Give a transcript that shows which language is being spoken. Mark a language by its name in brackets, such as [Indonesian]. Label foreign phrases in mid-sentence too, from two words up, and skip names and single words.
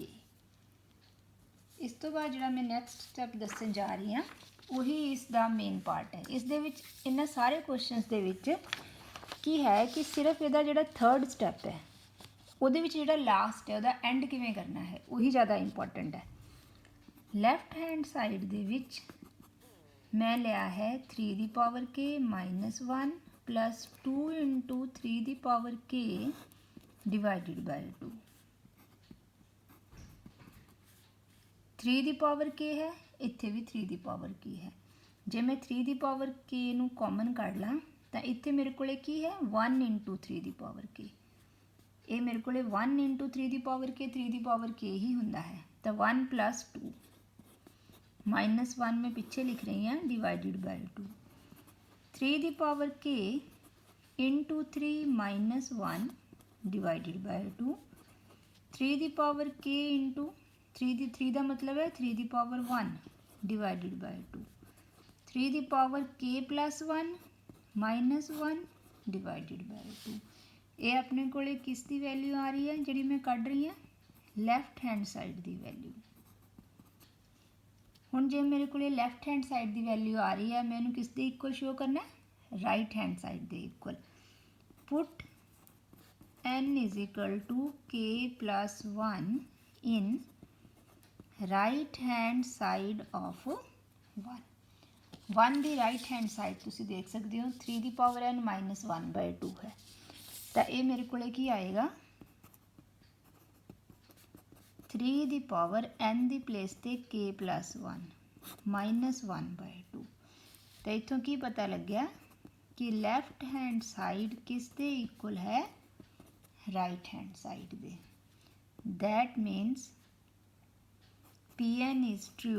[Punjabi] ਇਸ ਤੋਂ ਬਾਅਦ ਜਿਹੜਾ ਮੈਂ [English] next step [Punjabi] ਦੱਸਣ ਜਾ ਰਹੀ ਹਾਂ ਉਹੀ ਇਸ ਦਾ [English] main part [Punjabi] ਹੈ ਇਸ ਦੇ ਵਿੱਚ ਇਹਨਾਂ ਸਾਰੇ ਕੁਐਸਚਨਸ ਦੇ ਵਿੱਚ ਕੀ ਹੈ ਕਿ ਸਿਰਫ ਇਹਦਾ ਜਿਹੜਾ [English] third step [Punjabi] ਹੈ ਉਹਦੇ ਵਿੱਚ ਜਿਹੜਾ ਲਾਸਟ ਹੈ ਉਹਦਾ ਐਂਡ ਕਿਵੇਂ ਕਰਨਾ ਹੈ ਉਹੀ ਜ਼ਿਆਦਾ ਇੰਪੋਰਟੈਂਟ ਹੈ [English] left hand side [Punjabi] ਦੇ ਵਿੱਚ ਮੈਂ ਲਿਆ ਹੈ 3 ਦੀ ਪਾਵਰ k - 1 [English] plus 2 into [Punjabi] 3 ਦੀ ਪਾਵਰ k [English] divided by [Punjabi] 2 3 ਦੀ ਪਾਵਰ k ਹੈ ਇੱਥੇ ਵੀ 3 ਦੀ ਪਾਵਰ k ਹੈ ਜੇ ਮੈਂ 3 ਦੀ ਪਾਵਰ k ਨੂੰ ਕਾਮਨ ਕੱਢ ਲਾਂ ਤਾਂ ਇੱਥੇ ਮੇਰੇ ਕੋਲੇ ਕੀ ਹੈ 1 into 3 ਦੀ ਪਾਵਰ k ਇਹ ਮੇਰੇ ਕੋਲੇ 1 into 3 ਦੀ ਪਾਵਰ k 3 ਦੀ ਪਾਵਰ k ਹੀ ਹੁੰਦਾ ਹੈ ਤਾਂ 1 plus 2 -1 ਮੈਂ ਪਿੱਛੇ ਲਿਖ ਰਹੀ ਹਾਂ [English] divided by [Punjabi] 2 3 ਦੀ ਪਾਵਰ k [English] into 3 - 1 divided by [Punjabi] 2 3 ਦੀ ਪਾਵਰ k into 3 ਦਾ ਮਤਲਬ ਹੈ 3 ਦੀ ਪਾਵਰ 1 [English] divided by [Punjabi] 2 3 ਦੀ ਪਾਵਰ k [English] plus 1 minus 1 divided by [Punjabi] 2 ਇਹ ਆਪਣੇ ਕੋਲੇ ਕਿਸ ਦੀ ਵੈਲਿਊ ਆ ਰਹੀ ਹੈ ਜਿਹੜੀ ਮੈਂ ਕੱਢ ਰਹੀ ਹਾਂ [English] left hand side [Punjabi] ਦੀ ਵੈਲਿਊ ਹੁਣ ਜੇ ਮੇਰੇ ਕੋਲੇ [English] left hand side [Punjabi] ਦੀ ਵੈਲਿਊ ਆ ਰਹੀ ਹੈ ਮੈਂ ਇਹਨੂੰ ਕਿਸ ਦੇ ਇਕੁਅਲ ਸ਼ੋ ਕਰਨਾ ਹੈ [English] right hand side [Punjabi] ਦੇ [English] equal put n is equal to k plus 1 in right hand side of [Punjabi] 1 ਦੀ [English] right hand side [Punjabi] ਤੁਸੀਂ ਦੇਖ ਸਕਦੇ ਹੋ 3 ਦੀ ਪਾਵਰ n - 1/2 ਹੈ ਤਾਂ ਇਹ ਮੇਰੇ ਕੋਲੇ ਕੀ ਆਏਗਾ 3 ਦੀ ਪਾਵਰ n ਦੀ ਪਲੇਸ ਤੇ k + 1 -1/2। ਤਾਂ ਇੱਥੋਂ ਕੀ ਪਤਾ ਲੱਗਿਆ ਕਿ [English] left hand side [Punjabi] ਕਿਸ ਦੇ ਇਕੁਅਲ ਹੈ, [English] right hand side [Punjabi] ਦੇ। [English] That means Pn is true.